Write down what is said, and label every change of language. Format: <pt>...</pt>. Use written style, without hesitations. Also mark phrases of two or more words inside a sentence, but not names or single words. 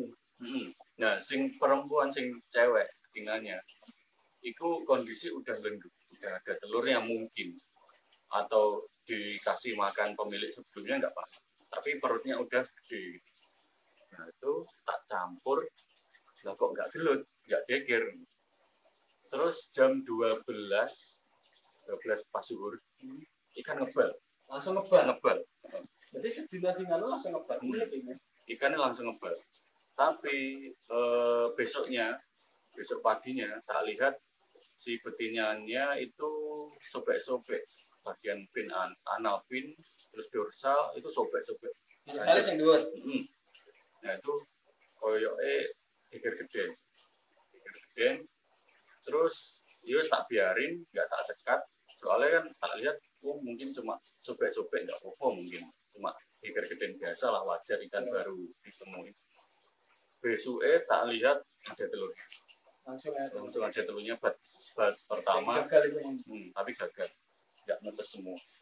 <id>Nah, sing perempuan sing cewek tinggalnya, itu kondisi udah lendut, udah ada telurnya mungkin, atau dikasih makan pemilik sebelumnya nggak apa-apa, tapi perutnya udah gede.</id> <jv>Nah itu tak campur, lah kok nggak gelut, nggak geger.</jv> <id>Terus jam 12 pas zuhur, ikan ngebal. Langsung ngebal. Jadi</id> <jv>sedina-dina langsung ngebal.</jv> <id>Ikannya langsung ngebal. Tapi besok paginya tak lihat si betinanya itu sobek-sobek bagian fin</id> <en>anal fin,</en> <id>terus dorsal itu sobek-sobek. Misalnya yang dua.</id> <jv>Nah itu koyoke geger gede.</jv> <id>Terus yus tak biarin, nggak tak sekat. Soalnya kan tak lihat, mungkin cuma sobek-sobek nggak apa-apa mungkin, cuma geger gede biasa lah, wajar ikan baru ditemuin. Besoknya tak lihat ada telurnya. Langsung ada telurnya bat pertama, tapi gagal, nggak netes semua.</id>